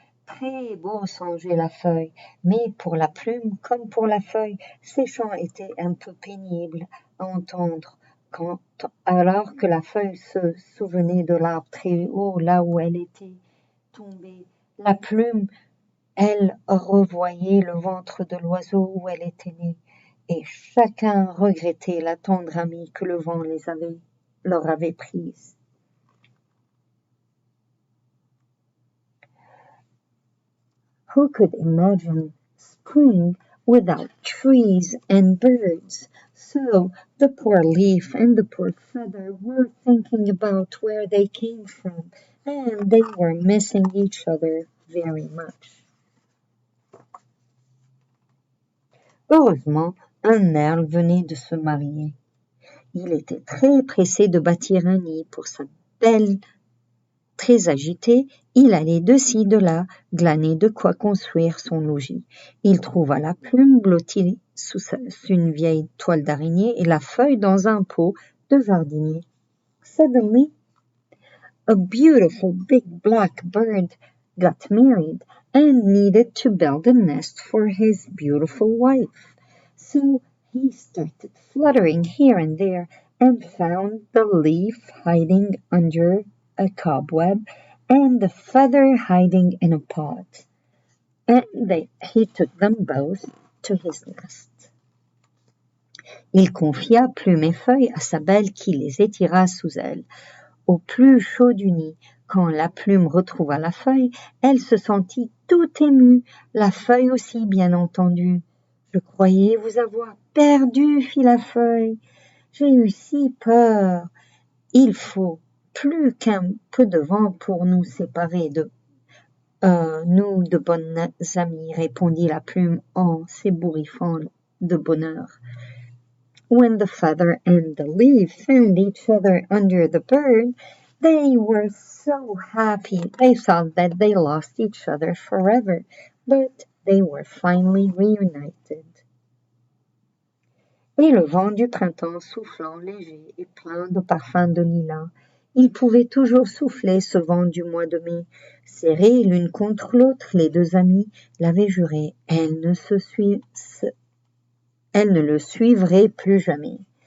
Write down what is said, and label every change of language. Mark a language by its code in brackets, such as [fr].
[fr] Très beau, songeait la feuille. Mais pour la plume, comme pour la feuille, ces chants étaient un peu pénibles à entendre, alors que la feuille se souvenait de l'arbre très haut, là où elle était tombée. La plume, elle, revoyait le ventre de l'oiseau où elle était née. Et chacun regrettait la tendre amie que le vent leur avait prise. [en] Who could imagine spring without trees and birds? So the poor leaf and the poor feather were thinking about where they came from, and they were missing each other very much. [fr] Heureusement, un merle venait de se marier. Il était très pressé de bâtir un nid pour sa belle. Très agité, il allait de ci, de là, glaner de quoi construire son logis. Il trouva la plume blottie sous une vieille toile d'araignée et la feuille dans un pot de jardinier. [en] Suddenly, a beautiful big black bird got married and needed to build a nest for his beautiful wife. So he started fluttering here and there and found the leaf hiding under a cobweb and the feather hiding in a pot. And he took them both to his nest. [fr] Il confia plume et feuille à sa belle qui les étira sous elle. Au plus chaud du nid, quand la plume retrouva la feuille, elle se sentit tout émue, la feuille aussi bien entendu. Je croyais vous avoir perdu, fit la feuille. J'ai eu si peur. Il faut plus qu'un peu de vent pour nous séparer Nous de bonnes amies, répondit la plume en s'ébouriffant de bonheur. [en] When the feather and the leaf found each other under the bird, they were so happy they thought that they lost each other forever, but they were finally reunited. [fr] Et le vent du printemps soufflant léger et plein de parfums de lilas, il pouvait toujours souffler ce vent du mois de mai. Serrées l'une contre l'autre, les deux amies l'avaient juré, elles ne le suivraient plus jamais.